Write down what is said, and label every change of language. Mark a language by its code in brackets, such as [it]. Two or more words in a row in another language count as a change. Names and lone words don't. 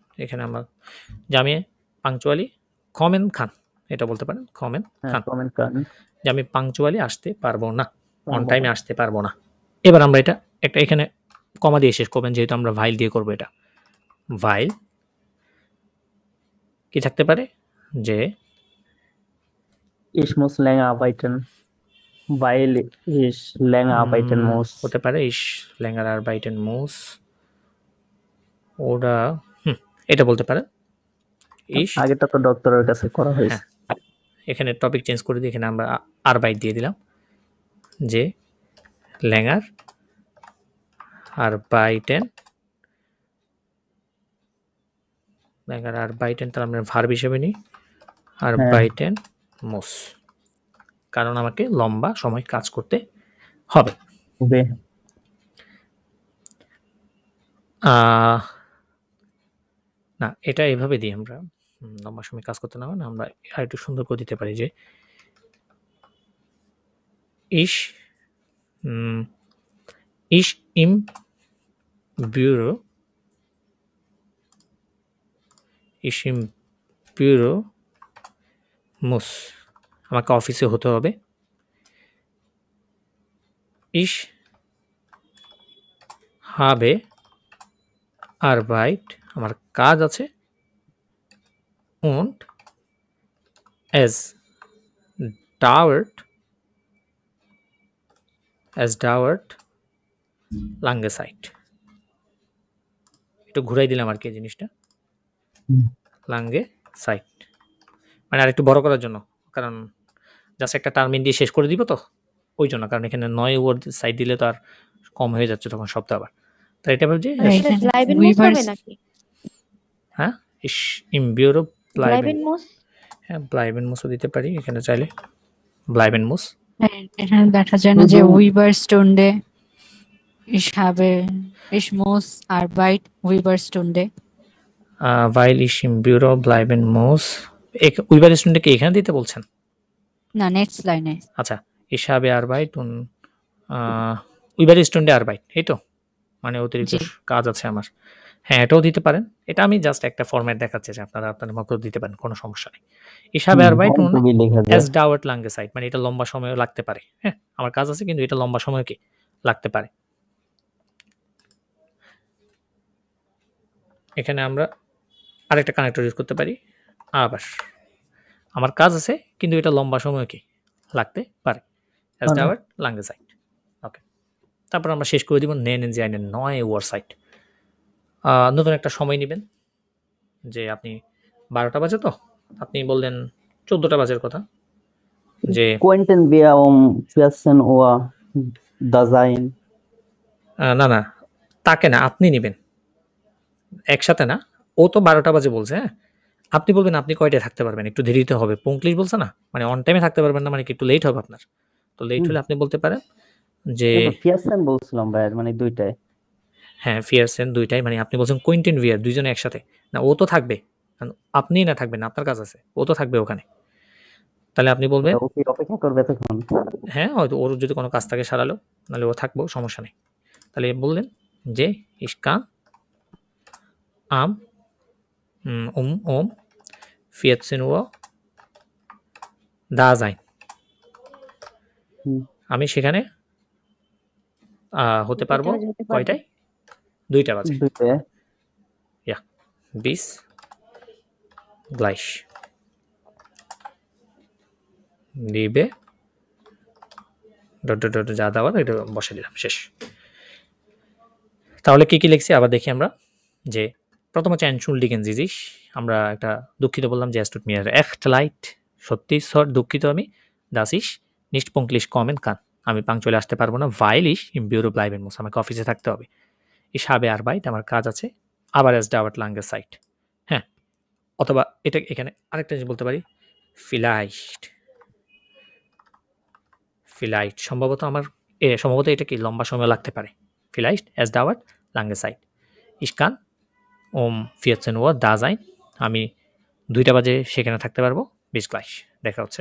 [bn] এখানে আমরা যে পাংচুয়ালি কমেন খান এটা বলতে পারেন, কমেন খান, কমেন্ট করেন যে আমি পাংচুয়ালি আসতে পারবো না, [en] on time [bn] আসতে পারবো না। এবার আমরা এটা একটা এখানে কমা দিয়ে শেষ করবেন, যেহেতু আমরা ভাইল দিয়ে করবো এটা। ভাইল কি থাকতে পারে? যে [de] Ich muss länger arbeiten, weil ich länger arbeiten muss. [bn] হতে পারে [de] ich länger arbeiten muss, [bn] ওরা এটা বলতে পারে ich, আগেটা তো ডক্টরের কাছে করা হয়েছে। এখানে টপিক চেঞ্জ করে দিয়ে এখানে আমরা আরবাইট দিয়ে দিলাম, যে [de] länger arbeiten, länger arbeiten [bn] তার আমরা ভার্ব হিসেবে নিই [de] arbeiten muss, [bn] কারণ আমাকে লম্বা সময় কাজ করতে হবে। না, এটা এভাবে দিই আমরা, লম্বা সময় কাজ করতে না হয় না, আমরা আর একটু সুন্দর করে দিতে পারি যে [de] ich im Büro muss, [bn] আমাকে অফিসে হতে হবে। [de] ich habe Arbeit, [bn] আমার কাজ আছে। [de] und es dauert lange Zeit, [bn] একটু ঘুরাই দিলাম আর কি জিনিসটা, [de] lange Zeit [bn] মানে আর একটু বড় করার জন্য, কারণ জাস্ট একটা টার্মিন দিয়ে শেষ করে দিব তো ওই জন্য, কারণ এখানে 9 ওয়ার্ড সাইড দিলে তো আর কম হয়ে যাচ্ছে তখন শব্দ আবার। তাই এটা ভাবছি হ্যাঁ [de] ich im Büro bleiben, [bn] হ্যাঁ [de] bleiben muss [bn] দিতে পারি এখানে চাইলে, [de] bleiben muss। [bn] এখানে দেখা যায় না যে [de] Überstunde, ich muss Arbeit Überstunde, weil ich im Büro bleiben muss, Überstunde [bn] কি এখানে দিতে বলছেন? না, নেক্সট লাইনে। আচ্ছা, [de] ich habe Arbeit und Überstunde Arbeit, [bn] এই তো মানে অতিরিক্ত জি কাজ আছে আমার। হ্যাঁ, এটাও দিতে পারেন। এটা আমি জাস্ট একটা ফরম্যাট দেখাচ্ছি যে আপনারা আপনাদের মতো দিতে পারেন, কোনো সমস্যা নেই। [de] Ich habe Arbeit [bn] অন [de] und [en] to be [bn] লেখা যায়। [de] es dauert lange Zeit, [bn] মানে এটা লম্বা সময়ও লাগতে পারে। হ্যাঁ, আমার কাজ আছে কিন্তু এটা লম্বা সময় কি লাগতে পারে। এখানে আমরা আরেকটা কানেক্টর ইউজ করতে পারি। আবার আমার কাজ আছে কিন্তু এটা লম্বা সময় কি লাগতে পারে। [de] Es [bn] মানে [de] dauert lange Zeit. [bn] ওকে। তারপর আমরা শেষ করে দিব [de] nennen Sie eine neue Uhrzeit. [bn] নতুন একটা সময় নিবেন। যে আপনি 12টা বাজে তো? আপনি বললেন 14টা বাজের কথা। যে [de] Könnten wir um 14 Uhr da sein? [bn] না, না, তাকে না, আপনি নিবেন। একসাথে না। ও তো 12টা বাজে বলছে, হ্যাঁ? আপনি বলবেন আপনি কয়টায় থাকতে পারবেন? একটু দেরিতে হবে। পুংলিশ বলছে না? মানে [en] on time [bn] থাকতে পারবেন না মানে কি একটু লেট হবে আপনার। তো লেট হুম, হলে আপনি বলতে পারেন যে এটা তো 14 বলছিলাম ভাই, মানে 2টায়। হ্যাঁ, ফিয়ারসেন ২ টাই, মানে আপনি বলছেন [de] könnten wir [bn] ২ জনে একসাথে। না, ও তো থাকবে। কারণ আপনিই না থাকবেন, আপনার কাজ আছে। ও তো থাকবে ওখানে। তাহলে আপনি বলবেন ও কি অপেক্ষা করবে তখন? হ্যাঁ, হয়তো ওর যদি কোনো কাজ থাকে সারালো, নাহলে ও থাকবো, সমস্যা নেই। তাহলে বললেন যে [de] ich kann am um 14 Uhr da sein. [bn] হুম, আমি সেখানে হতে পারবো কয়টা যেতে পারবো? কয়টায়? ২টা বাজে। 2টায়। [de] Ja, bis gleich. [bn] লিবে যা দেওয়ার এটা বসে দিলাম, শেষ। তাহলে কি কি লিখছি আবার দেখি আমরা। যে প্রথম হচ্ছে [de] entschuldigen Sie sich, [bn] আমরা একটা দুঃখিত বললাম যে [de] es tut mir echt leid, [bn] সত্যি দুঃখিত আমি, [de] dass ich nicht pünktlich kommen kann, [bn] আমি পাংচুয়ালি আসতে পারবো না, [de] weil ich im Büro bleiben muss, [bn] আমাকে অফিসে থাকতে হবে। [de] ich habe Arbeit, [bn] আমার কাজ আছে, আবার [de] es dauert lange Zeit। [bn] হ্যাঁ, অথবা এটা এখানে আরেকটা জিনিস বলতে পারি, [de] vielleicht vielleicht [bn] সম্ভবত আমার সম্ভবত এটা কি লম্বা সময় লাগতে পারে। [de] vielleicht es dauert lange Zeit, ich kann um 14 Uhr da sein, [bn] আমি 2টা বাজে সেখানে থাকতে পারবো, [de] bis gleich, [bn] দেখা হচ্ছে।